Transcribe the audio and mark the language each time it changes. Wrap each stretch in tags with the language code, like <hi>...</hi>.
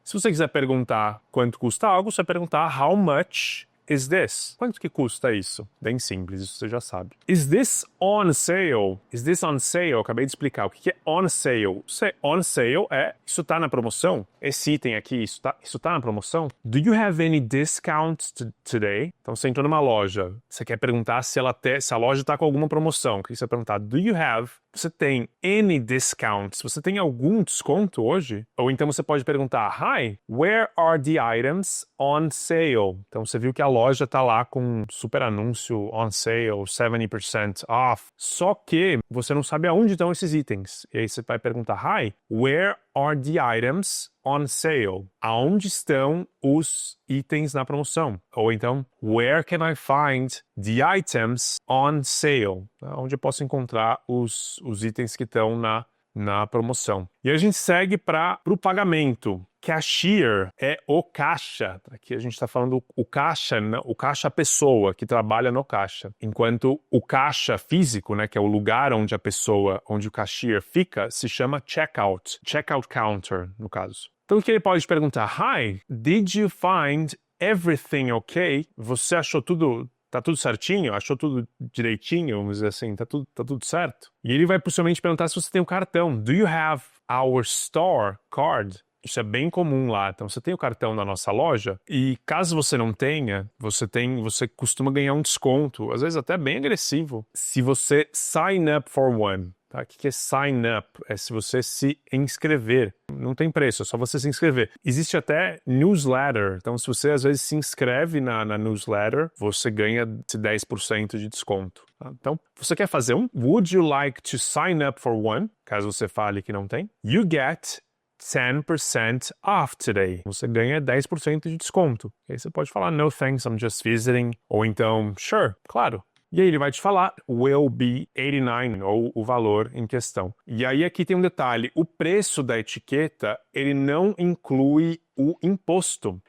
<pt>Se você quiser perguntar quanto custa algo, você vai perguntar</pt> <en>how much is this?</en> <pt>Quanto que custa isso? Bem simples, isso você já sabe.</pt> <en>Is this on sale? Is this on sale?</en> <pt>Eu acabei de explicar. O que é on sale? On sale isso tá na promoção? Esse item aqui, isso tá na promoção?</pt> <en>Do you have any discounts today?</en> <pt>Então você entrou numa loja, você quer perguntar se a loja tá com alguma promoção. O que você vai perguntar?</pt> <en>Do you have?</en> <pt>Você tem</pt> <en>any discounts?</en> <pt>Você tem algum desconto hoje? Ou então você pode perguntar,</pt> <en>hi, where are the items on sale?</en> <pt>Então você viu que a loja tá lá com um super anúncio</pt> <en>on sale, 70% off.</en> <pt>Só que você não sabe aonde estão esses itens. E aí você vai perguntar,</pt> <en>Hi, where are the items on sale?</en> <pt>Aonde estão os itens na promoção?</pt> <en>Ou então, where can I find the items on sale?</en> <pt>Onde eu posso encontrar os itens que estão na promoção. E a gente segue para o pagamento. Cashier é o caixa. Aqui a gente está falando o caixa, né? O caixa pessoa que trabalha no caixa. Enquanto o caixa físico, né, que é o lugar onde a pessoa, onde o cashier fica, se chama checkout. Checkout counter, no caso. Então o que ele pode perguntar?</pt> <en>Hi, did you find everything okay?</en> <pt>Você achou tudo... Tá tudo certinho? Achou tudo direitinho? Vamos dizer assim, tá tudo certo? E ele vai possivelmente perguntar se você tem um cartão.</pt> <en>Do you have our store card?</en> <pt>Isso é bem comum lá. Então, você tem o cartão da nossa loja e caso você não tenha, você costuma ganhar um desconto, às vezes até bem agressivo, se você</pt> <en>sign up for one.</en> <pt>Tá? O que é sign up? É se você se inscrever. Não tem preço, é só você se inscrever. Existe até newsletter. Então, se você às vezes se inscreve na newsletter, você ganha 10% de desconto. Tá? Então, você quer fazer um?</pt> <en>Would you like to sign up for one?</en> <pt>Caso você fale que não tem.</pt> <en>You get 10% off today.</en> <pt>Você ganha 10% de desconto. E aí você pode falar,</pt> <en>no thanks, I'm just visiting.</en> <pt>Ou então, sure, claro. E aí ele vai te falar,</pt> <en>will be 89,</en> <pt>ou o valor em questão. E aí aqui tem um detalhe, o preço da etiqueta, ele não inclui o imposto.</pt>